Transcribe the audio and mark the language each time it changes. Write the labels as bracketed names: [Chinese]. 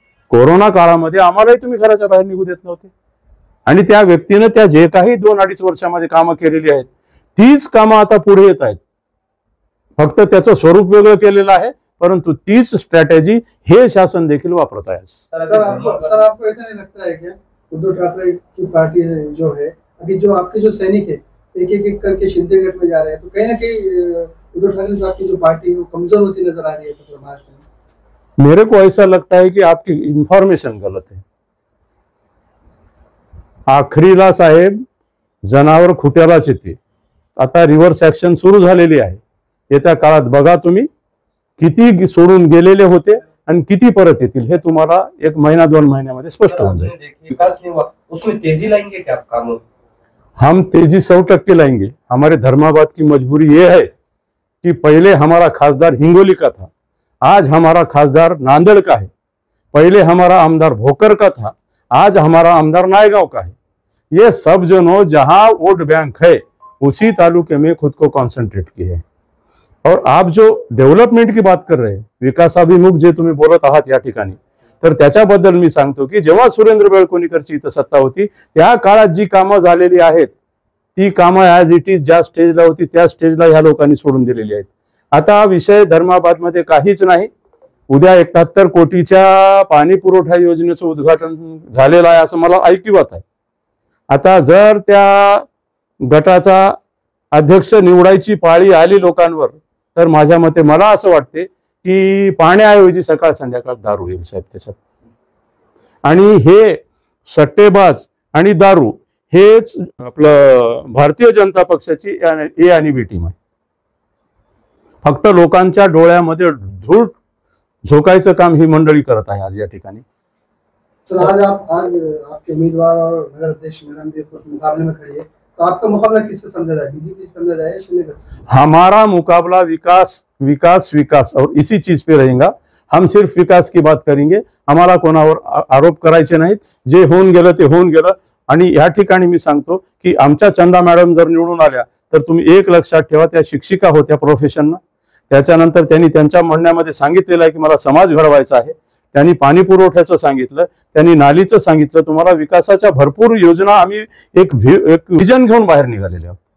[Marathi] Corona काळामध्ये आम्हालाही तुम्ही घराच्या बाहेर निघू देत नव्हते. आणि त्या व्यक्तीनं त्या जे काही 2-2.5 वर्षामध्ये कामं केलेली आहेत तीच कामं आता पुढे येत आहेत. फक्त त्याचं स्वरूप वेगळं केलेलं आहे, परंतु तीच स्ट्रॅटेजी हे शासन देखील वापरत आहे. [Hindi] सर आपको ऐसा नहीं लगता है क्या उद्धव ठाकरे की पार्टी जो है अभी जो आपके जो सैनिक है एक करके शिंदेगढ़ में जा रहे हैं, तो कहीं ना कहीं उद्धव ठाकरे साहब की जो पार्टी है वो कमजोर होती नजर आ रही है महाराष्ट्र में? मेरे को ऐसा लगता है कि आपकी इंफॉर्मेशन गलत है. [Marathi] आखरीला साहेब जनावर खुट्यालाच येते. आता रिव्हर्स ऍक्शन सुरू झालेली आहे. येत्या काळात बघा तुम्ही किती सोडून गेलेले होते आणि किती परत येतील हे तुम्हाला 1 महिना 2 महिन्यामध्ये स्पष्ट होऊन जाईल. [Hindi] विकास नहीं हुआ, उसमें तेजी लाएंगे क्या आप कामों? हम तेजी 100% लाएंगे. हमारे धर्माबाद की मजबूरी ये है कि पहले हमारा खासदार हिंगोली का था, आज हमारा खासदार नांदेड़ का है. पहले हमारा आमदार भोकर का था, आज हमारा आमदार नायगांव का है. ये सब जनों जहां वोट बैंक है उसी तालुके में खुद को कॉन्सन्ट्रेट किए. और आप जो डेव्हलपमेंट की बात कर रहे हैं, [Marathi] विकासाभिमुख जे तुम्ही बोलत आहात या ठिकाणी, तर त्याच्याबद्दल मी सांगतो की जेव्हा सुरेंद्र बेळकोणीकरची इथं सत्ता होती त्या काळात जी कामं झालेली आहेत ती कामं [English] as it is [Marathi] ज्या स्टेजला होती त्या स्टेजला ह्या लोकांनी सोडून दिलेली आहेत. आता विषय धर्माबादमध्ये काहीच नाही. उद्या 71 कोटीच्या पाणी पुरवठा योजनेचं उद्घाटन झालेलं आहे असं मला ऐकिवात आहे. आता जर त्या गटाचा अध्यक्ष निवडायची पाळी आली लोकांवर, तर माझ्या मते मला असं वाटते की पाण्याऐवजी सकाळ संध्याकाळ दारू येईल साहेब त्याच्यात. आणि हे सट्टेबाज आणि दारू हेच आपलं भारतीय जनता पक्षाची ए आणि बी टीम आहे. फक्त लोकांच्या डोळ्यामध्ये धूळ झोकायचं काम ही मंडळी करत आहे आज या ठिकाणी. [Hindi] सर आज आपके उम्मीदवार और नगर अध्यक्ष मैडम भी मुकाबले में खड़ी है, तो आपका मुकाबला किससे समझा जाए, बीजेपी से समझा जाए या शिंदे से? हमारा मुकाबला विकास विकास विकास और इसी चीज पे रहेगा. हम सिर्फ विकास की बात करेंगे. [Marathi] आम्हाला कोणावर आरोप करायचे नाहीत. जे होऊन गेलं ते होऊन गेलं. आणि या ठिकाणी मी सांगतो की आमच्या चंदा मॅडम जर निवडून आल्या तर तुम्ही एक लक्षात ठेवा, त्या शिक्षिका होत्या प्रोफेशननं. त्याच्यानंतर त्यांनी त्यांच्या म्हणण्यामध्ये सांगितलेलं आहे की मला समाज घडवायचा आहे. त्यांनी पाणी पुरवठ्याचं सांगितलं, त्यांनी नालीचं सांगितलं. तुम्हाला विकासाच्या भरपूर योजना आम्ही एक विजन घेऊन बाहेर निघालेले आहोत.